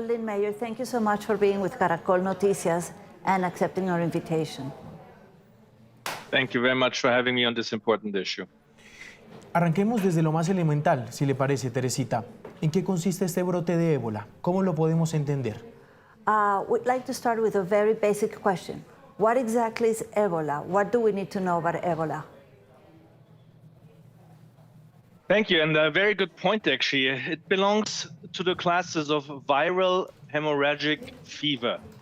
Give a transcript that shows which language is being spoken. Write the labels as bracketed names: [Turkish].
[English] Lindmeier, thank you so much for being with Caracol Noticias and accepting our invitation. Thank you very much for having me on this important issue. [Spanish] Arranquemos desde lo más elemental, si le parece, Teresita. ¿En qué consiste este brote de ébola? ¿Cómo lo podemos entender? [English] We'd like to start with a very basic question. What exactly is Ebola? What do we need to know about Ebola? Thank you, and a very good point, actually. It belongs to the classes of viral hemorrhagic fever.